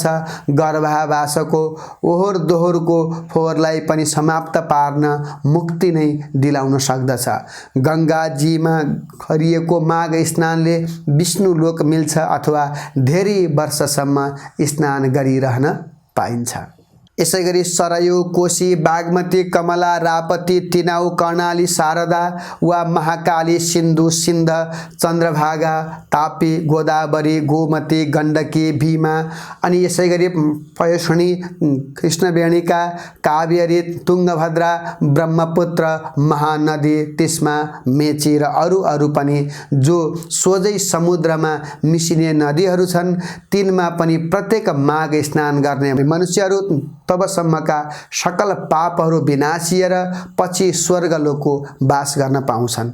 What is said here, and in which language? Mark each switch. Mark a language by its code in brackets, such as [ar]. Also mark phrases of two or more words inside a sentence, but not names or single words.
[ne] गर्भावासको ओहोर दोहोरको फोहोरलाई पनि समाप्त पार्न मुक्ति नै दिलाउन सक्दछ। गङ्गाजीमा गरिएको माघ स्नानले विष्णु लोक मिल्छ अथवा धेरै वर्षसम्म स्नान गरिरहन पाइन्छ। यसै गरी सरयू, कोशी, बागमती, कमला, रापती, तिनाउ, कर्णाली, शारदा वा महाकाली, सिन्धु, सिन्ध, चन्द्रभागा, तापी, गोदावरी, गोमती, गण्डकी, भीमा अनि यसै गरी पयोष्णी, कृष्णवेणिका, कावेरी, तुङ्गभद्रा, ब्रह्मपुत्र, महानदी, तिस्मा, मेची र अरू पनि जो सोझै समुद्रमा मिसिने नदीहरू छन्, तिनमा पनि प्रत्येक माघ स्नान गर्ने मनुष्यहरू तबसम्मका सकल पापहरू विनाशिएर पछि स्वर्गलोकको बास गर्न पाउँछन्।